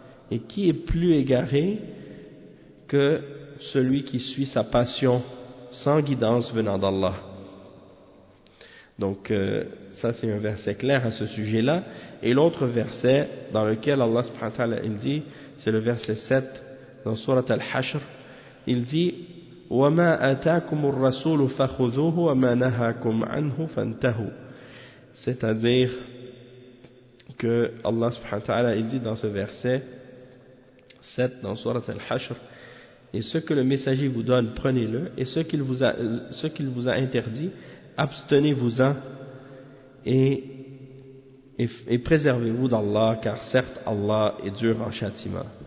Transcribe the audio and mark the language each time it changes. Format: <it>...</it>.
<fr>Et qui est plus égaré que celui qui suit sa passion sans guidance venant d'Allah? Donc ça c'est un verset clair à ce sujet-là. Et l'autre verset dans lequel Allah subhanahu wa ta'ala il dit, c'est le verset 7 dans sourate Al-Hashr. Il dit:</fr> <ar>وَمَا أَتَاكُمُ الرَّسُولُ فَخُذُوهُ وَمَا نَهَاكُمْ عَنْهُ فَانْتَهُوا.</ar> <fr>C'est-à-dire que Allah subhanahu wa ta'ala il dit dans ce verset 7 dans sourate Al-Hashr: et ce que le messager vous donne, prenez-le, et ce qu'il vous a interdit, abstenez-vous-en et préservez-vous d'Allah, car certes Allah est dur en châtiment.</fr>